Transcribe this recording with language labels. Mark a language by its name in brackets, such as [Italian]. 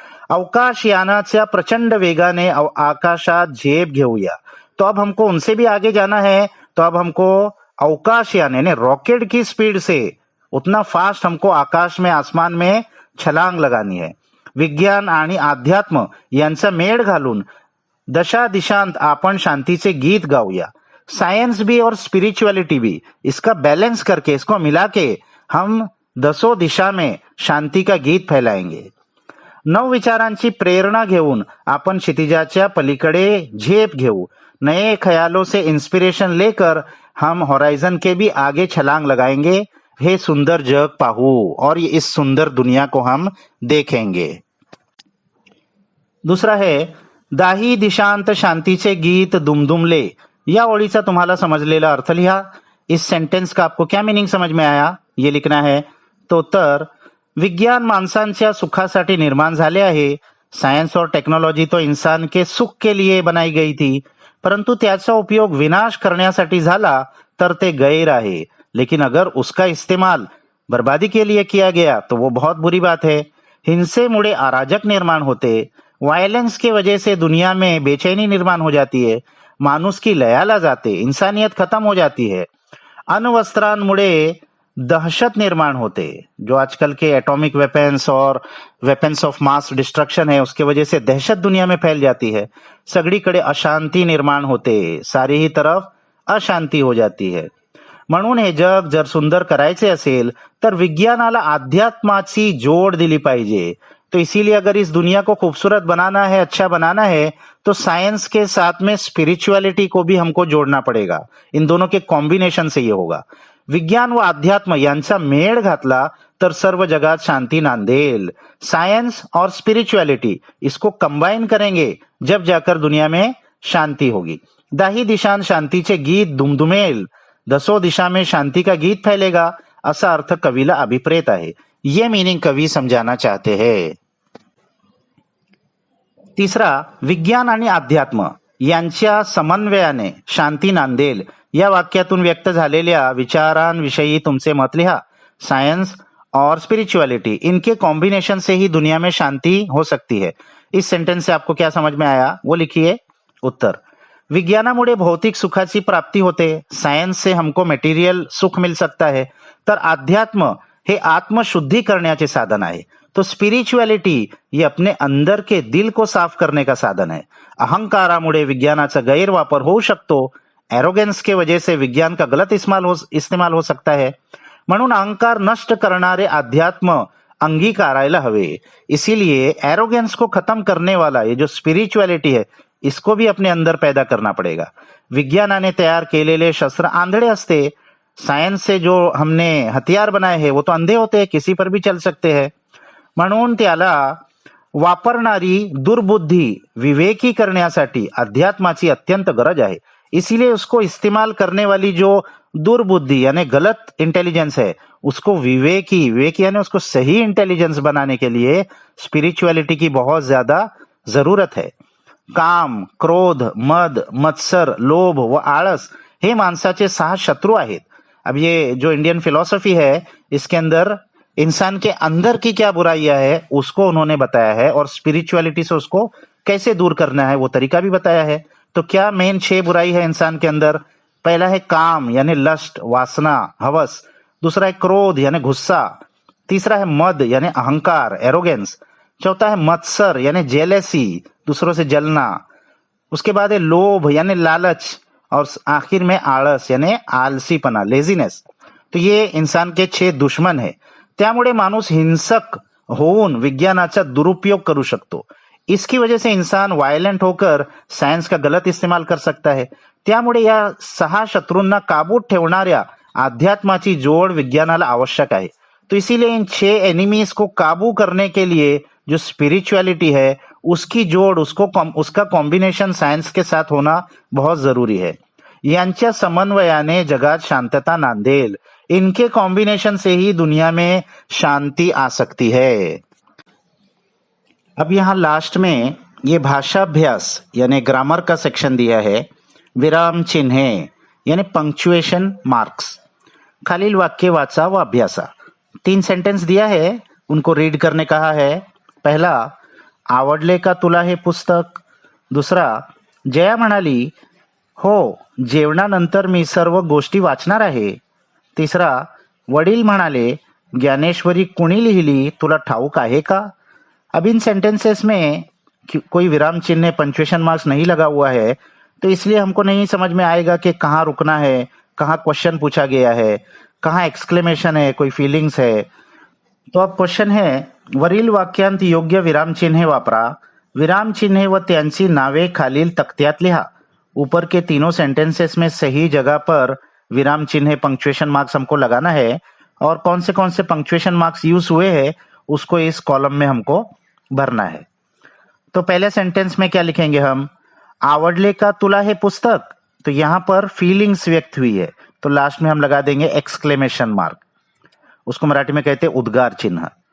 [Marathi] अवकाशयानाच्या प्रचंड वेगाने आकाशात झेप घेऊया, [Hindi] तो अब हमको उनसे भी आगे जाना है। तो अब हमको अवकाशयान यानी रॉकेट की स्पीड से उतना फास्ट हमको आकाश में, आसमान में छलांग लगानी है। [Marathi] विज्ञान आणि अध्यात्म यांचा मेळ घालून दशा दिशांत आपण शांतीचे गीत गाऊया। [Hindi] साइंस भी और स्पिरिचुअलिटी भी, इसका बैलेंस करके, इसको मिला के हम दसों दिशा में शांति का गीत फैलाएंगे। [Marathi] नव विचारांची प्रेरणा घेऊन आपण क्षितिजाच्या पलीकडे झेप घेऊ। [Hindi] नए ख्यालों से इंस्पिरेशन लेकर हम होराइजन के भी आगे छलांग लगाएंगे। [Marathi] हे सुंदर जग पाहू, [Hindi] और इस सुंदर दुनिया को हम देखेंगे। दूसरा है [Marathi] दाही दिशांत शांतीचे गीत दुमदुमले। या ओळीचा तुम्हाला समजलेला अर्थ लिहा। [Hindi] इस सेंटेंस का आपको क्या मीनिंग समझ में आया ये लिखना है। तो उत्तर, [Marathi] विज्ञान माणसांच्या सुखासाठी निर्माण झाले आहे। [Hindi] सायन्स और टेक्नोलॉजी तो इंसान के सुख के लिए बनाई गई थी। [Marathi] परंतु त्याचा उपयोग विनाश करण्यासाठी झाला तर ते गैर आहे, [Hindi] लेकिन अगर उसका इस्तेमाल बर्बादी के लिए किया गया तो वो बहुत बुरी बात है। [Marathi] हिंसेमुळे अराजक निर्माण होते, [Hindi] वायलेंस की वजह से दुनिया में बेचैनी निर्माण हो जाती है, [Marathi] माणूस की लयाला जाते, [Hindi] इंसानियत खत्म हो जाती है, [Marathi] अण्वस्त्रांमुळे दहशत निर्माण होते, [Hindi] जो आजकल के एटॉमिक वेपन्स और वेपन्स ऑफ मास डिस्ट्रक्शन है उसके वजह से दहशत दुनिया में फैल जाती है, [Marathi] सगळीकडे अशांती निर्माण होते, [Hindi] सारी ही तरफ अशांती हो जाती है। [Marathi] म्हणून हे जग जर सुंदर करायचे असेल तर विज्ञानाला अध्यात्माची जोड दिली पाहिजे। [Hindi] तो इसीलिए अगर इस दुनिया को खूबसूरत बनाना है, अच्छा बनाना है, तो साइंस के साथ में स्पिरिचुअलिटी को भी हमको जोड़ना पड़ेगा। इन दोनों के कॉम्बिनेशन से ये होगा। [Marathi] विज्ञान व अध्यात्म यांचा मेळ घातला तर सर्व जगात शांति नांदेल। [Hindi] साइंस और स्पिरिचुअलिटी इसको कंबाइन करेंगे जब जाकर दुनिया में शांति होगी। [Marathi] दाही दिशान शांतीचे गीत दुमदुमेल, [Hindi] दसों दिशा में शांति का गीत फैलेगा, [Marathi] असा अर्थ कवीला अभिप्रेत आहे। [Hindi] ये मीनिंग कवी समजाना चाहते हैं। [Marathi] तिसरा, विज्ञान आणि अध्यात्म यांच्या समन्वयाने शांती नांदेल या वाक्यातून व्यक्त झालेल्या विचारांविषयी तुमचे मत लिहा। [Hindi] साइंस और स्पिरिचुअलिटी इनके कॉम्बिनेशन से ही दुनिया में शांति हो सकती है। इस सेंटेंस से आपको क्या समझ में आया वो लिखिए। [Marathi] उत्तर, विज्ञानामुळे भौतिक सुखाची प्राप्ती होते, [Hindi] सायन्स से हमको मटेरियल सुख मिल सकता है, [Marathi] तर अध्यात्म हे आत्मशुद्धी करण्याचे साधन आहे। [Hindi] तो स्पिरिचुअलिटी ये अपने अंदर के दिल को साफ करने का साधन है। [Marathi] अहंकारामुळे विज्ञानाचा गैरवापर होऊ शकतो, [Hindi] एरोगेन्स के वजह से विज्ञान का गलत इस्तेमाल हो सकता है, [Marathi] म्हणून अहंकार नष्ट करणारे अध्यात्म अंगीकारायला हवे। [Hindi] इसीलिए एरोगेंस को खत्म करने वाला ये जो स्पिरिचुअलिटी है इसको भी अपने अंदर पैदा करना पड़ेगा। [Marathi] विज्ञानाने तयार केलेले शस्त्र आंधळे असते, [Hindi] सायन्स से जो हमने हथियार बनाए हैं वो तो अंधे होते हैं, किसी पर भी चल सकते हैं, [Marathi] म्हणून त्याला वापरणारी दुर्बुद्धी विवेकी करण्यासाठी अध्यात्माची अत्यंत गरज आहे। [Hindi] इसीलिए उसको इस्तेमाल करने वाली जो दुर्बुद्धि यानी गलत इंटेलिजेंस है उसको विवेकी यानी उसको सही इंटेलिजेंस बनाने के लिए स्पिरिचुअलिटी की बहुत ज्यादा जरूरत है। [Marathi] काम, क्रोध, मद, मत्सर, लोभ व आळस हे माणसाचे 6 शत्रु आहेत। [Hindi] अब ये जो इंडियन फिलॉसफी है इसके अंदर इंसान के अंदर की क्या बुराइयां है उसको उन्होंने बताया है और स्पिरिचुअलिटी से उसको कैसे दूर करना है वो तरीका भी बताया है। तो क्या मेन 6 बुराई है इंसान के अंदर? पहला है काम यानी लस्ट, वासना, हवस। दूसरा है क्रोध यानी गुस्सा। तीसरा है मद यानी अहंकार, एरोगेंस। चौथा है मत्सर यानी जेलेसी, दूसरों से जलना। उसके बाद है लोभ यानी लालच और आखिर में आळस यानी आलसीपना, लेजीनेस। तो ये इंसान के 6 दुश्मन है। [Marathi] त्यामुळे माणूस हिंसक होऊन विज्ञानाचा दुरुपयोग करू शकतो। [Hindi] इसकी वजह से इंसान वायलेंट होकर सायन्स का गलत इस्तेमाल कर सकता है। [Marathi] त्यामुळे या 6 शत्रूंना काबूत ठेवणाऱ्या अध्यात्माची जोड विज्ञानाला आवश्यक आहे। [Hindi] तो इसीलिए इन 6 एनिमीज को काबू करने के लिए जो स्पिरिचुअलिटी है उसकी जोड़ उसका कॉम्बिनेशन साइंस के साथ होना बहुत जरूरी है। [Marathi] यांच्या समन्वयाने जगात शांतता नांदेल। [Hindi] इनके कॉम्बिनेशन से ही दुनिया में शांति आ सकती है। अब यहाँ लास्ट में ये भाषाभ्यास यानी ग्रामर का सेक्शन दिया है। विराम चिन्हे यानी पंक्चुएशन मार्क्स। [Marathi] खालील वाक्य वाचा व अभ्यासा। [Hindi] 3 सेंटेंस दिया है, उनको रीड करने कहा है। पहला, [Marathi] आवडले का तुला हे पुस्तक? [Hindi] दूसरा, [Marathi] जया म्हणाली, हो, जेवणानंतर मी सर्व गोष्टी वाचणार आहे। तिसरा, वडील म्हणाले, ज्ञानेश्वरी कुणी लिहिली तुला ठाऊक आहे का? [Hindi] अब इन सेंटेंसेस में कोई विराम चिन्ह पंक्चुएशन मार्क्स नहीं लगा हुआ है, तो इसलिए हमको नहीं समझ में आएगा कि कहाँ रुकना है, कहाँ क्वेश्चन पूछा गया है, कहाँ एक्सक्लेमेशन है, कोई फीलिंग्स है। तो अब क्वेश्चन है, [Marathi] वरील वाक्यांत योग्य विराम चिन्हे वापरा। विराम चिन्हे व त्यांची नावे खालील तख्त्यात लिहा। [Hindi] ऊपर के तीनों सेंटेंसेस में सही जगह पर विराम चिन्ह पंक्चुएशन मार्क्स हमको लगाना है और कौन से पंक्चुएशन मार्क्स यूज हुए हैं उसको इस कॉलम में हमको भरना है। तो पहले सेंटेंस में क्या लिखेंगे हम? [Marathi] आवडले का तुला हे पुस्तक, [Hindi] तो यहाँ पर फीलिंग्स व्यक्त हुई है, तो लास्ट में हम लगा देंगे एक्सक्लेमेशन मार्क, उसको मराठी में कहते हैं उद्गार चिन्ह।